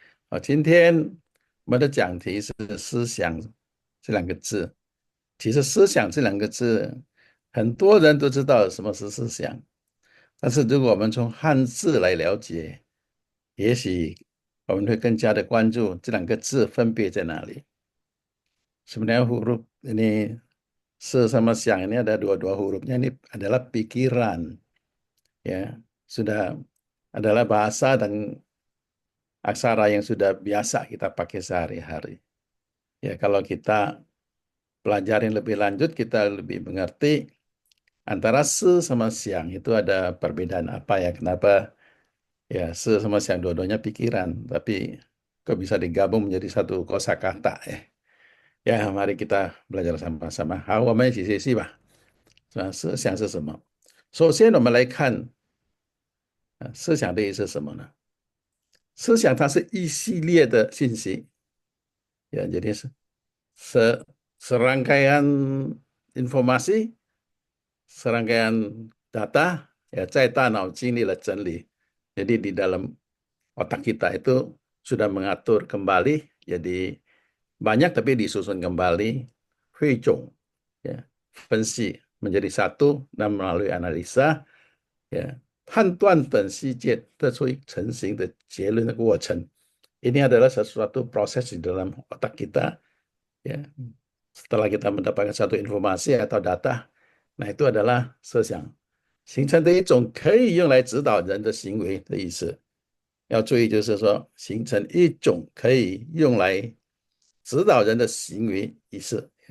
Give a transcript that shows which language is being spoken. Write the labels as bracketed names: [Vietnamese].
[Chinese] 好，今天我们的讲题是“思想”这两个字。其实“思想”这两个字，很多人都知道什么是思想，但是如果我们从汉字来了解，也许我们会更加的关注这两个字分别在哪里。 [Indonesian] Sebenarnya huruf ini sama siang ini ada dua-dua hurufnya ini adalah pikiran, ya sudah adalah bahasa dan aksara yang sudah biasa kita pakai sehari-hari. Ya kalau kita pelajarin lebih lanjut kita lebih mengerti antara se sama siang itu ada perbedaan apa ya, kenapa ya se sama siang dua-duanya pikiran tapi kok bisa digabung menjadi satu kosakata ya. Ya mari kita belajar sama-sama。 [Chinese] 好，我们一起学习吧。思想是什么？首先，我们来看思想的意思是什么呢？思想它是一系列的信息， [Indonesian] ya jadi serangkaian informasi, serangkaian data ya [Chinese] 在大脑经历了整理， [Indonesian] jadi di dalam otak kita itu sudah mengatur kembali, jadi banyak tapi disusun kembali, [Chinese] 汇总 [Indonesian] ya 分析menjadi satu dan melalui analisa ya [Chinese] 判断等细节得出成型的结论的过程。 [Indonesian] Ini adalah sesuatu proses di dalam otak kita, ya. Setelah kita mendapatkan satu informasi atau data, nah itu adalah [Chinese] 设想，形成的一种可以用来指导人的行为的意思。要注意，就是说形成一种可以用来指导人的行为意识。